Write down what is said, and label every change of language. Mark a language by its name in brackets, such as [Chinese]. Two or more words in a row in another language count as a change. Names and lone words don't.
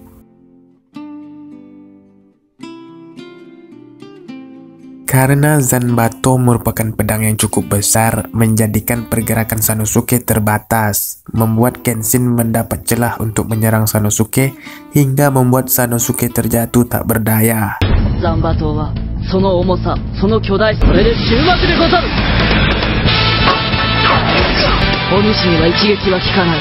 [Indonesian] Karena Zanbato merupakan pedang yang cukup besar, menjadikan pergerakan Sanosuke terbatas, membuat Kenshin mendapat celah untuk menyerang Sanosuke hingga membuat Sanosuke terjatuh tak berdaya. [Japanese] Zanbato wa その重さ、その巨大さ、それで終幕でござる。お主には一撃は効かない。